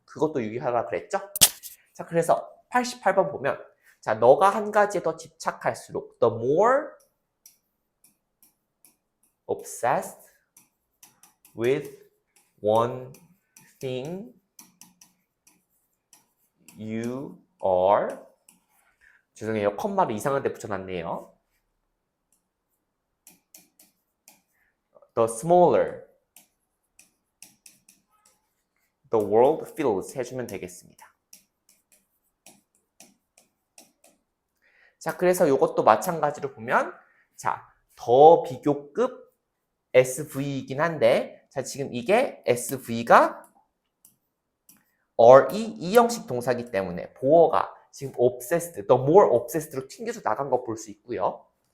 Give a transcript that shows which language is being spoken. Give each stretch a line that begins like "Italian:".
Korean: 그것도 유의하라 그랬죠? 자, 그래서 88번 보면 자, 너가 한 가지에 더 집착할수록
English: the more obsessed with one thing you are
Korean: 죄송해요. 컴마를 이상한 데 붙여놨네요.
English: The smaller the world feels 해주면 되겠습니다.
Korean: 자, 그래서 이것도 마찬가지로 보면 자, 더 비교급 SV이긴 한데 자, 지금 이게 SV가 RE 2형식 동사기 때문에 보어가 지금 obsessed, the more obsessed로 튕겨서 나간 거 볼 수 있고요.